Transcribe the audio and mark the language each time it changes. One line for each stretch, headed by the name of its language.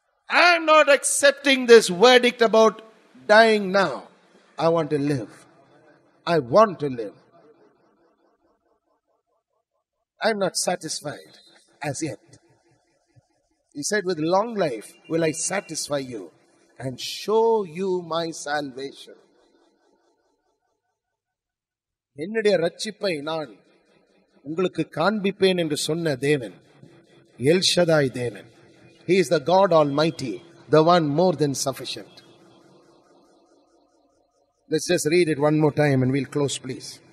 English: I'm not accepting this verdict about dying now. I want to live. I want to live. I'm not satisfied as yet. He said, with long life will I satisfy you and show you my salvation.
Tamil: என்னுடைய ரட்சிப்பை நான் உங்களுக்கு காண்பிப்பேன் என்று சொன்ன தேவன் L ஷதாய் தேவன்.
English: He is the God Almighty, the one more than sufficient. Let's just read it one more time and we'll close, please.